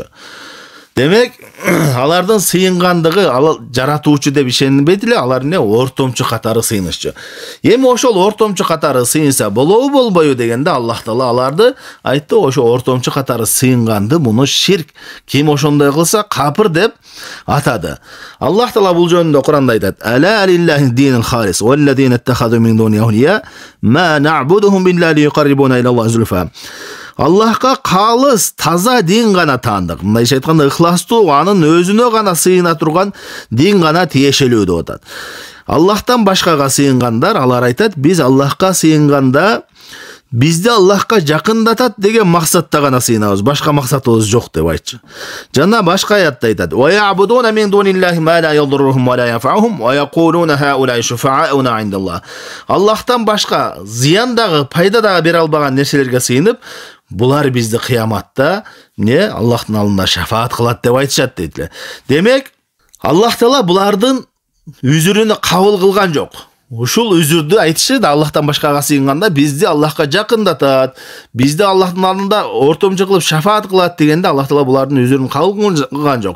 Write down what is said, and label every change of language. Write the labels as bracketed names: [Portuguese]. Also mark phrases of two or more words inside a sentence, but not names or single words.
[Kyrgyz] Демек, алардын сыйынгандыгы жаратуучу деп ишенбейт эле, алар эмне? Ортомчу катары сыйынышчу. Эми ошол ортомчу катары сыйынса болобу болбойбу дегенде Аллах Таала аларды айтты, ошо ортомчу катары сыйынганды муну ширк, ким ошондой кылса капыр деп атады. Аллах Таала бул жөнүндө Кур'анда айтат: [Arabic] "ألا لله الدين الخالص، والذين اتخذوا من دونه أولياء ما نعبدهم بالله ليقربونا إلى الله زلفى." [Kyrgyz] Аллахка калыс, таза дин гана таандык. Мындайча айтканда, ыхластуу, анын өзүнө гана сыйына турган дин гана тиешелүү деп атат. Аллахтан башкага сыйынгандар, алар айтат, биз Аллахка сыйынганда бизди Аллахка жакындатат деген максатта гана сыйынабыз, башка максатыбыз жок деп айтчу. Жана башка аятта айтат: [Arabic] "ويعبدون من دون الله ما لا يضرهم ولا ينفعهم ويقولون هؤلاء شفعاؤنا عند الله." [Kyrgyz] Аллахтан башка зыян дагы, пайда дагы бере албаган нерселерге сыйынып, булар бизди кыяматта Аллахтын алдында шафаат кылат деп айтышат дейт. Демек, Аллах Таала булардын үзүрүнү кабыл кылган жок. Ушул үзүрдү айтышы да Аллахтан башкага сыйынганда бизди Аллахка жакындатат, бизди Аллахтын алдында ортомчу кылып шафаат кылат дегенде Аллах Таала булардын үзүрүн кабыл кылган жок.